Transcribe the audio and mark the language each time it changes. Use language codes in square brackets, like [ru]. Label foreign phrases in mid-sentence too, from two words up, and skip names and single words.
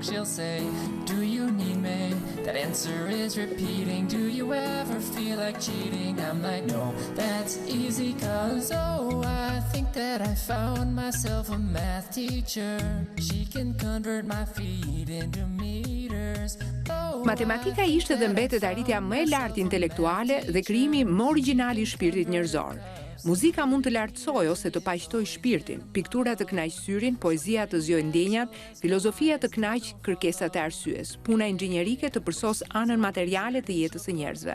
[en] She'll say, do you need me? That answer is repeating. Do you ever feel like cheating? I'm like, no, that's easy, cause I think that I found myself a math teacher. She can convert my feet into meters. [sq] Matematika ishte dhe mbetet arritja më e lartë intelektuale dhe krijimi më origjinal i shpirtit njerëzor. Muzika mund të lartësoj ose të paqëtoj shpirtin, piktura të kënaq syrin, poezia të zgjojë ndjenjat, filozofia të kënaq kërkesat e arsyes, puna inxhinierike të përsos anën materiale të jetës së njerëzve.